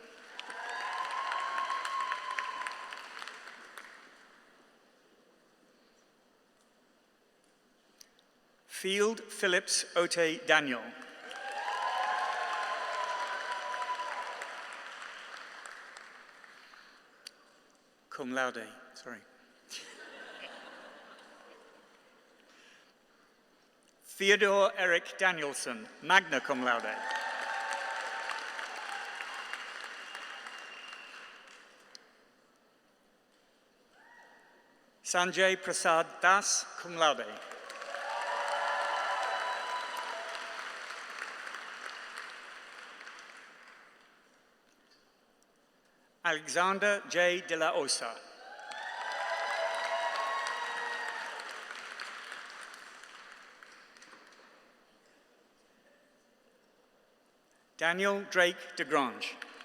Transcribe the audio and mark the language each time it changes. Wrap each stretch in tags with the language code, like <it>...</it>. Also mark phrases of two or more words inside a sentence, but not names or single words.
<en>Field Phillips Ote Daniel.</en> <la>Cum laude,</la> <en>sorry. Theodore Eric Danielson,</en> <la>magna cum laude.</la> <en>Sanjay Prasad Das,</en> <la>cum laude.</la> <en>Alexander J. de la Osa. Daniel Drake DeGrange.</en>